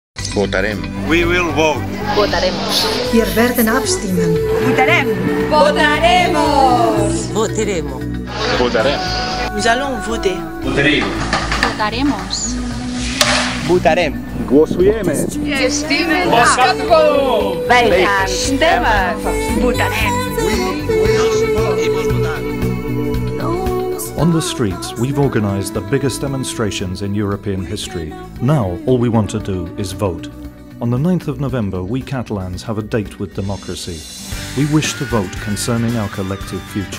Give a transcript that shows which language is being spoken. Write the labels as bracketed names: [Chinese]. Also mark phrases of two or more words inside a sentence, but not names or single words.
[Catalan] Votarem. [English] We will vote. [Spanish] Votaremos. [German] Wir werden abstimmen. [Catalan] Votarem. [Spanish] Votaremos. Votaremos. [Catalan] Votarem. [French] Nous allons voter. [Catalan] Votarem. [Spanish] Votaremos. [Catalan] Votarem. [Polish] Głosujemy. [Catalan] Estimem. [Dutch] Wij stemmen. [Catalan] Votarem. [English] On the streets, we've organised the biggest demonstrations in European history. Now, all we want to do is vote. On the 9th of November, we Catalans have a date with democracy. We wish to vote concerning our collective future.